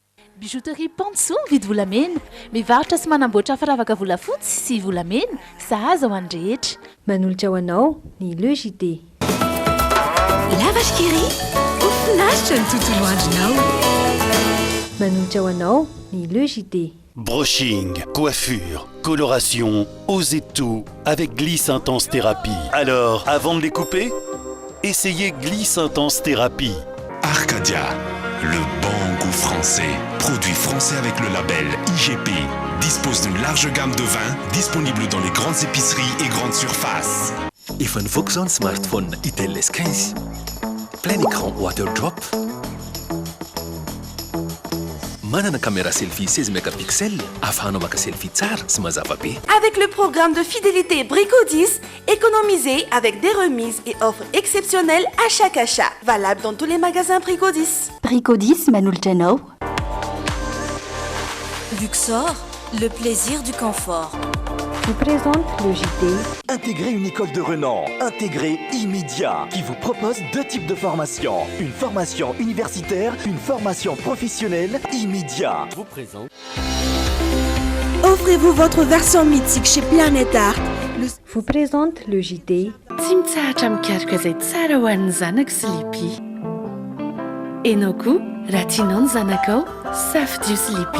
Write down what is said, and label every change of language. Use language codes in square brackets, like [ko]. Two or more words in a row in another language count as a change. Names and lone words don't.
[mg] Bijouterie Panso mividy volamena, mivarotra sy manamboatra firavaka volafotsy sy volamena, sahaza ho any rehetra. Manolotra ho anao ny Le JT. [fr] La vache qui rit, [mg] ofinaritra ny tontolo andronao. Manolotra ho anao ny Le JT. [fr] Brushing, coiffure, coloration, osez tout avec Gliss Intense Thérapie. Alors, avant de les couper, essayez Gliss Intense Thérapie. Arcadia, le bon goût français. Produit français avec le label IGP. Dispose d'une large gamme de vins disponible dans les grandes épiceries et grandes surfaces. [mg] Efa nivoaka zao ny smartphone Itel S15. [fr] Plein écran waterdrop. [mg] Manana [fr] caméra selfie 16 mégapixels [mg] afahanao maka selfie tsara sy mazava be. [fr] Avec le programme de fidélité Brico 10, économisez avec des remises et offres exceptionnelles à chaque achat. Valable dans tous les magasins Brico 10. [mg] Brico 10, manolotra anao. [fr] Luxor, le plaisir du confort. Vous présente le JT. Intégrez une école de renom, intégrez immédiat, qui vous propose deux types de formations. Une formation universitaire, une formation professionnelle immédiat. Vous présente. Offrez-vous votre version mythique chez Planète Art. Vous présente le JT. [mg] Tsy mitsahatra mikaroka izay tsara ho an'ny zanaka sy lipi. Ianao koa raha tianao ny zanakao, safidio sy lipi.